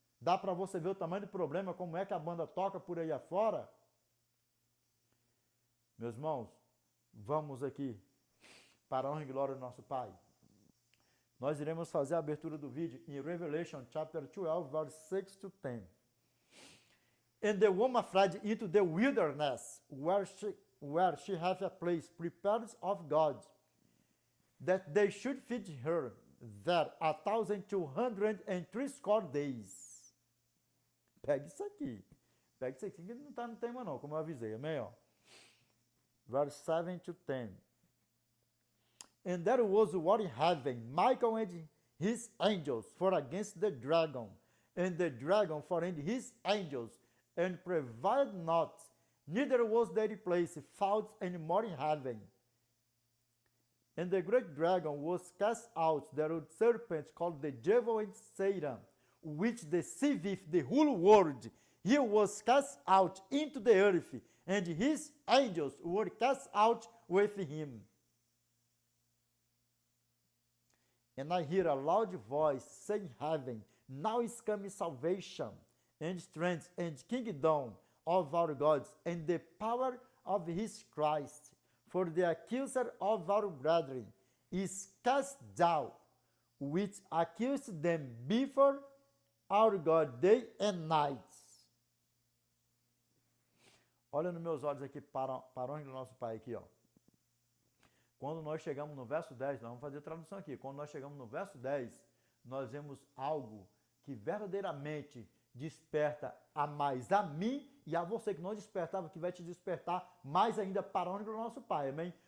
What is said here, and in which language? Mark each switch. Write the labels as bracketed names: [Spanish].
[Portuguese] Dá para você ver o tamanho do problema, como é que a banda toca por aí afora? Meus irmãos, vamos aqui para a honra e glória do nosso Pai. Nós iremos fazer a abertura do vídeo em [English] Revelation chapter 12, verse 6 to 10. And the woman fled into the wilderness, where she had a place prepared of God, that they should feed her there 1,260 days. [Portuguese] Pega isso aqui. Pega isso aqui, que não está no tema não, como eu avisei. Amém? Ó. [English] Verse 7 to 10. And there was war in heaven, Michael and his angels fought against the dragon, and the dragon fought and his angels, and prevailed not, neither was their place found any more in heaven. And the great dragon was cast out, the old serpent called the devil and Satan, which deceiveth the whole world. He was cast out into the earth, and his angels were cast out with him. And I hear a loud voice saying in heaven, now is coming salvation, and strength, and kingdom of our God, and the power of his Christ. For the accuser of our brethren is cast down, which accused them before our God day and night. [Portuguese] Olha nos meus olhos aqui, para onde o nosso Pai aqui, ó. Quando nós chegamos no verso 10, nós vamos fazer a tradução aqui. Quando nós chegamos no verso 10, nós vemos algo que verdadeiramente desperta a mais a mim e a você, que não despertava, que vai te despertar mais ainda para onde o nosso Pai, amém?